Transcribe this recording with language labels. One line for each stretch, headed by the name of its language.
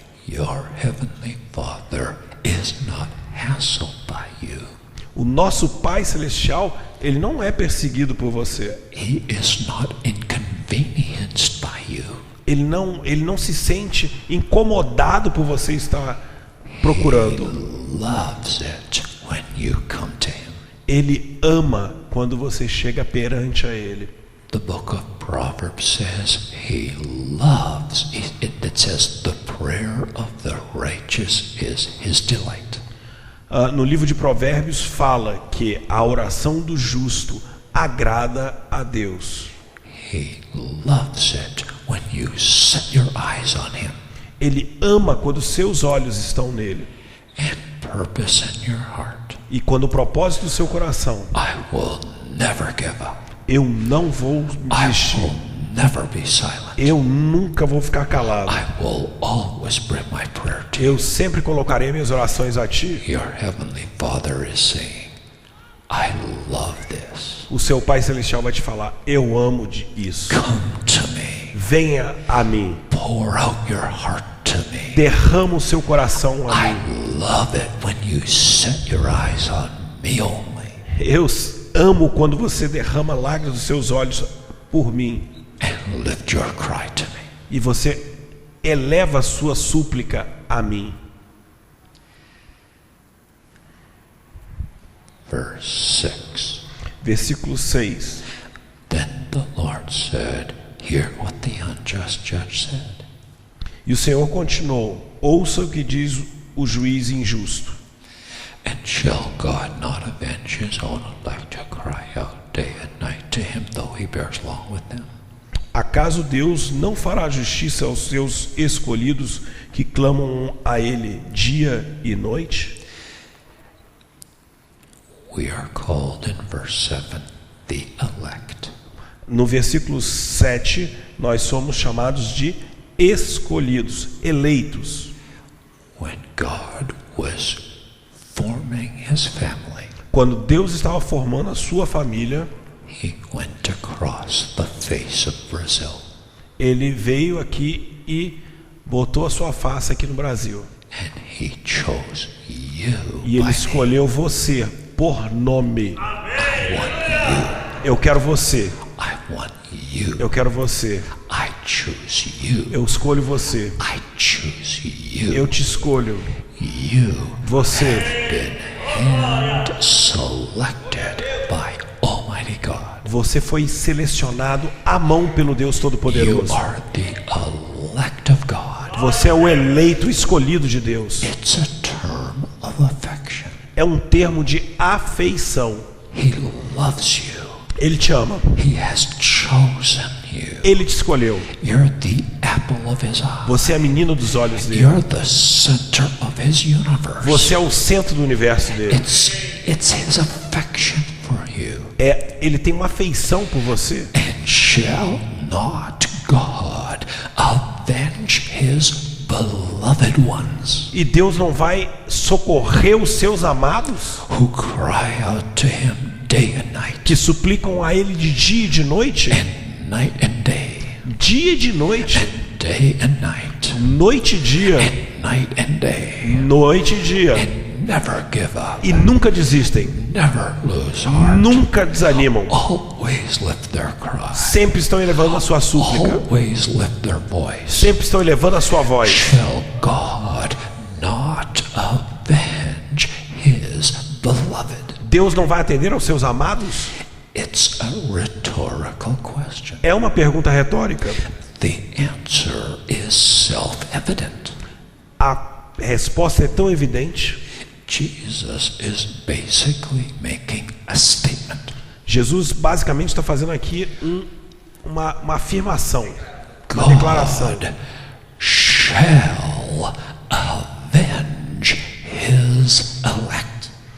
English: Your heavenly Father is not hassled by you.
Portuguese: O nosso Pai Celestial, ele não é perseguido por você.
English: He is not inconvenienced inconvenienced by you.
Portuguese: Ele não se sente incomodado por você estar procurando.
English: Loves it when you come to him.
Portuguese: Ele ama quando você chega perante a ele.
English: The book of Proverbs says he loves. It says the prayer of the righteous is his delight.
Portuguese: No livro de Provérbios fala que a oração do justo agrada a Deus.
English: He loves it when you set your eyes on him.
Portuguese: Ele ama quando seus olhos estão nele.
English: And purpose in your heart.
Portuguese: E quando o propósito do seu coração,
English: I will never give up.
Portuguese: eu não vou
English: I
Portuguese: desistir.
English: will never be silent.
Portuguese: Eu nunca vou ficar calado.
English: I will always bring my prayer to you.
Portuguese: Eu sempre colocarei minhas orações a ti.
English: Your heavenly Father is saying, I love this.
Portuguese: O seu Pai Celestial vai te falar, eu amo isso.
English: Come to me.
Portuguese: Venha a mim.
English: Pour out your heart to me.
Portuguese: Derrama o seu coração a
English: I
Portuguese: mim.
English: love it when you set your eyes on me only.
Portuguese: Eu amo quando você derrama lágrimas dos seus olhos por mim.
English: And lift your cry to me.
Portuguese: E você eleva a sua súplica a mim.
English: Verse 6.
Portuguese: Versículo 6.
English: Then the Lord said, hear what the unjust judge said.
Portuguese: E o Senhor continuou, ouça o que diz o juiz injusto.
English: And shall God not avenge his own elect who cry out day and night to him, though he bears long with them?
Portuguese: Acaso Deus não fará justiça aos seus escolhidos que clamam a Ele dia e noite?
English: We are called in verse 7 the elect.
Portuguese: No versículo 7, nós somos chamados de escolhidos, eleitos.
English: When God was forming his family,
Portuguese: Quando Deus estava formando a sua família,
English: he went across the face of Brazil.
Portuguese: Ele veio aqui e botou a sua face aqui no Brasil.
English: And he chose you.
Portuguese: E Ele
English: by
Portuguese: escolheu você por nome.
English: name. I want
Portuguese: Eu quero você.
English: you. I want you.
Portuguese: Eu quero você.
English: I choose you.
Portuguese: Eu escolho você.
English: I choose you.
Portuguese: Eu te escolho.
English: You
Portuguese: Você
English: been hand selected by Almighty God.
Portuguese: Você foi selecionado à mão pelo Deus
English: You
Portuguese: Todo-Poderoso.
English: are the elect of God.
Portuguese: Você é o eleito escolhido de Deus.
English: It's a term of affection.
Portuguese: É um termo de afeição.
English: He loves you.
Portuguese: Ele te ama.
English: He has chosen you.
Portuguese: Ele te escolheu.
English: You're the apple of his eye.
Portuguese: Você é a menina dos olhos dele.
English: You're the center of his universe.
Portuguese: Você é o centro do universo dele.
English: It's his affection for you.
Portuguese: Ele tem uma afeição por você.
English: And shall not God avenge his beloved ones
Portuguese: E Deus não vai socorrer os seus amados
English: who cry out to him day and night,
Portuguese: que suplicam a Ele de dia e de noite?
English: and night and day,
Portuguese: Dia e de noite.
English: day and night,
Portuguese: Noite e dia.
English: night and day.
Portuguese: Noite e dia.
English: Never give up.
Portuguese: E nunca desistem.
English: Never lose heart.
Portuguese: Nunca desanimam.
English: Always lift their cry.
Portuguese: Sempre estão elevando a sua súplica.
English: Always lift their voice.
Portuguese: Sempre estão elevando a sua voz.
English: Shall God not avenge his beloved?
Portuguese: Deus não vai atender aos seus amados?
English: It's a rhetorical question.
Portuguese: É uma pergunta retórica.
English: The answer is self-evident.
Portuguese: A resposta é tão evidente.
English: Jesus is basically making a statement.
Portuguese: Jesus basicamente está fazendo aqui uma afirmação, uma declaração.
English: God shall avenge his elect.